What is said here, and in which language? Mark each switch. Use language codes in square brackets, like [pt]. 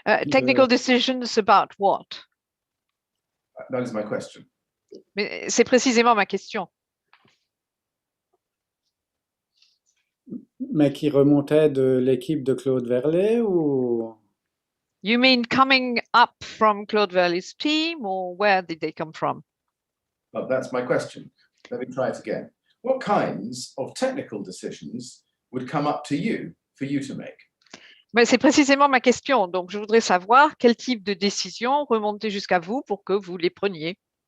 [en] Technical decisions about what? That is my question. [fr] Mais c'est précisément ma question. Mais qui remontait de l'équipe de Claude Verlet ou? [en] You mean coming up from Claude Verlet's team, or where did they come from? Well, that's my question. Let me try it again. What kinds of technical decisions would come up to you for you to make? [fr] Mais c'est précisément ma question. Donc, je voudrais savoir quel type de décision remontait jusqu'à vous pour que vous les preniez.